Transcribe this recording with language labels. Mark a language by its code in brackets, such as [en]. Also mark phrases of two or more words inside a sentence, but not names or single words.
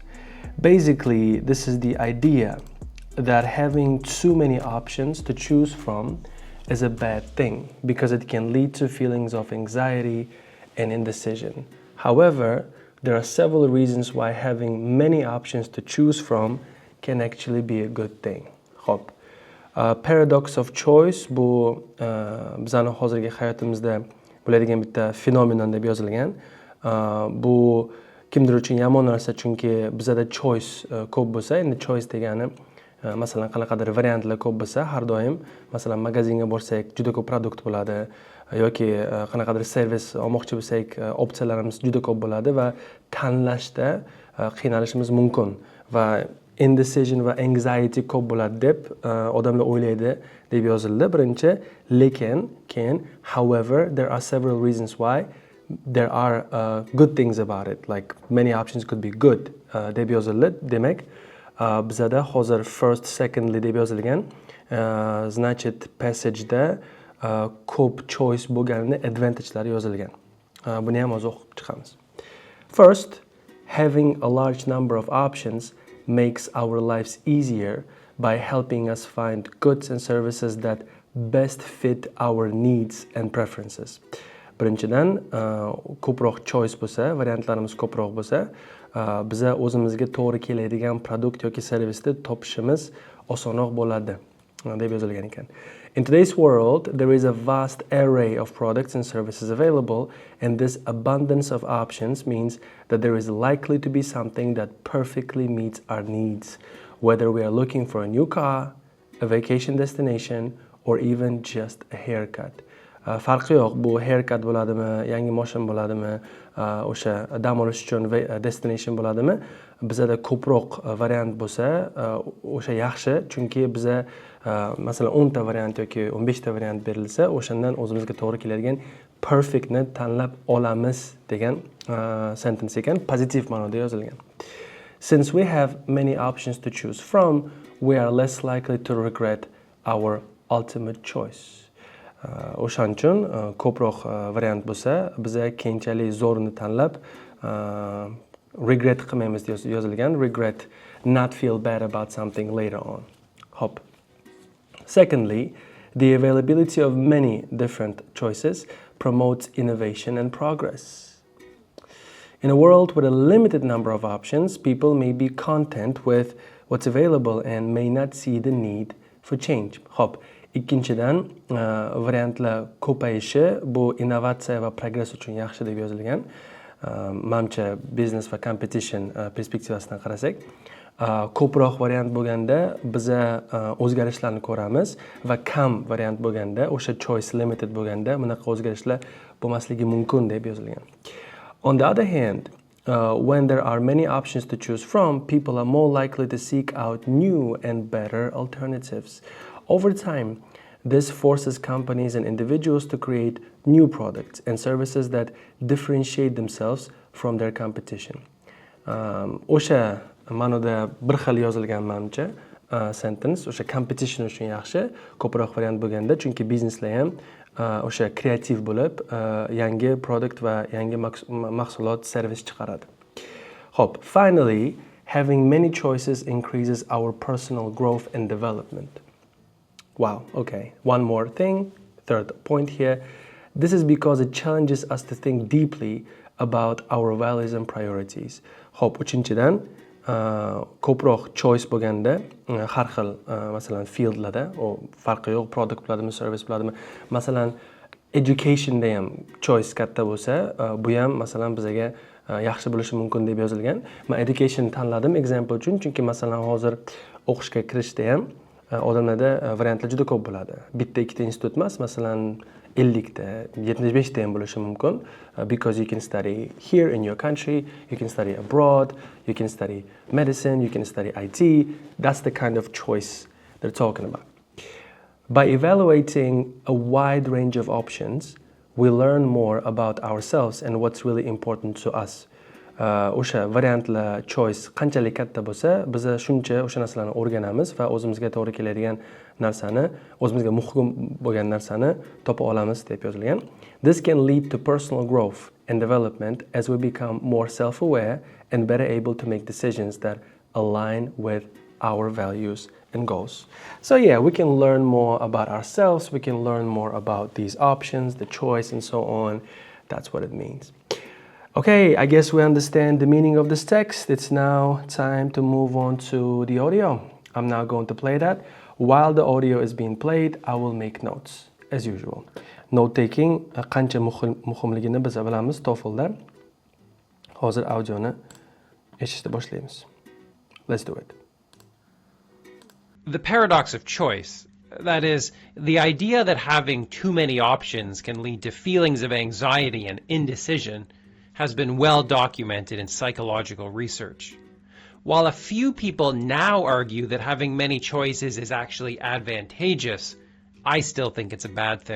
[en] Basically, this is the idea that having too many options to choose from is a bad thing because it can lead to feelings of anxiety and indecision. However, there are several reasons why having many options to choose from can actually be a good thing. [uz] Hop. [en] Paradox of choice [uz] bu bizani hozirgi hayotimizda bo'ladigan bitta fenomenon deb yozilgan. Bu kimdir uchun yomon narsa, chunki bizada choice ko'p bo'lsa, endi choice degani masalan qanaqadir variantlar ko'p bo'lsa, har doim masalan magazinga borsak juda ko'p produkt bo'ladi yoki qanaqadir servis olmoqchi bo'lsak opsiyalarimiz juda ko'p bo'ladi va tanlashda qiynalishimiz mumkin va indecision va anxiety ko'p bo'ladi deb odamlar o'ylaydi deb yozildi birinchi, lekin keyin [en] however there are several reasons why there are good things about it, like many options could be good [uz] deb yozildi. Demak bizada hozir [en] first secondly [uz] deb yozilgan, значит passageda ko'p choice bo'lganini advantagelari yozilgan. Buni ham hozir o'qib chiqamiz. [en] First, having a large number of options makes our lives easier by helping us find goods and services that best fit our needs and preferences. [uz] Birinchidan, ko'proq choice bo'lsa, variantlarimiz ko'proq bo'lsa, biza o'zimizga to'g'ri keladigan produkt yoki servisni topishimiz osonroq bo'ladi deb yozilgan ekan. [en] In today's world, there is a vast array of products and services available, and this abundance of options means that there is likely to be something that perfectly meets our needs, whether we are looking for a new car, a vacation destination, or even just a haircut. [uz] Farqi yo'q, bu haircut bo'ladimi, yangi mashina bo'ladimi, o'sha dam olish uchun destination bo'ladimi, bizada ko'proq variant bo'lsa, o'sha yaxshi, chunki biza masalan 10 ta variant yoki 15 ta variant berilsa, o'shandan o'zimizga to'g'ri keladigan perfectni tanlab olamiz degan sentence ekan, pozitiv ma'noda yozilgan. [en] Since we have many options to choose from, we are less likely to regret our ultimate choice. [uz] O'shan uchun ko'proq variant bo'lsa, biza keyinchalik zo'rini tanlab regret qilmaymiz yozilgan. [en] Regret, not feel bad about something later on. Hop. Secondly, the availability of many different choices promotes innovation and progress. In a world with a limited number of options, people may be content with what's available and may not see the need for change. Hop. [uz] Ikkinchidan, variantlar ko'payishi bu innovatsiya va progress uchun yaxshi deb yozilgan. Menimcha business va competition perspektivasidan qarasak, ko'proq variant bo'lganda biza o'zgarishlarni ko'ramiz va kam variant bo'lganda, o'sha choice limited bo'lganda bunaqa o'zgarishlar bo'lmasligi mumkin deb yozilgan. [en] On the other hand, when there are many options to choose from, people are more likely to seek out new and better alternatives. Over time, this forces companies and individuals to create new products and services that differentiate themselves from their competition. [uz] O'sha ma'noda bir xil yozilgan menimcha sentence, o'sha competition uchun yaxshi, ko'proq variant bo'lganda, chunki bizneslar ham o'sha kreativ bo'lib, yangi produkt va yangi mahsulot, servis chiqaradi. Hop, [en] finally, having many choices increases our personal growth and development. Wow, okay. One more thing, third point here. This is because it challenges us to think deeply about our values and priorities. [uz] Hop, uchinchidan, ko'proq choice bo'lganda, har xil masalan fieldlarda, farqi yo'q, product bo'ladimi, service bo'ladimi. Masalan, educationda ham choice katta bo'lsa, bu ham masalan bizga yaxshi bo'lishi mumkin deb yozilgan. Men education tanladim example uchun, chunki masalan hozir o'qishga kirishda ham odamlarda variantlar juda ko'p bo'ladi. Bitta ikkita institut emas, masalan 50 ta, 75 ta ham bo'lishi mumkin. [en] Because you can study here in your country, you can study abroad, you can study medicine, you can study IT. That's the kind of choice they're talking about. By evaluating a wide range of options, we learn more about ourselves and what's really important to us. O'sha variantlar choice qanchalik katta bo'lsa, biz shuncha o'sha narsalarni o'rganamiz va o'zimizga to'g'ri keladigan narsani, o'zimizga muhim bo'lgan narsani topa olamiz deb yozilgan. This can lead to personal growth and development as we become more self-aware and better able to make decisions that align with our values and goals. So yeah, we can learn more about ourselves, we can learn more about these options, the choice and so on. That's what it means. Okay, I guess we understand the meaning of this text. It's now time to move on to the audio. I'm now going to play that. While the audio is being played, I will make notes as usual. Note taking [uz] qancha muhimligini biz bilamiz TOEFLda. Hozir audioni eshitishni boshlaymiz. [en] Let's do it. The paradox of choice, that is, the idea that having too many options can lead to feelings of anxiety and indecision, has been well documented in psychological research. While a few people now argue that having many choices is actually advantageous, I still think it's a bad thing.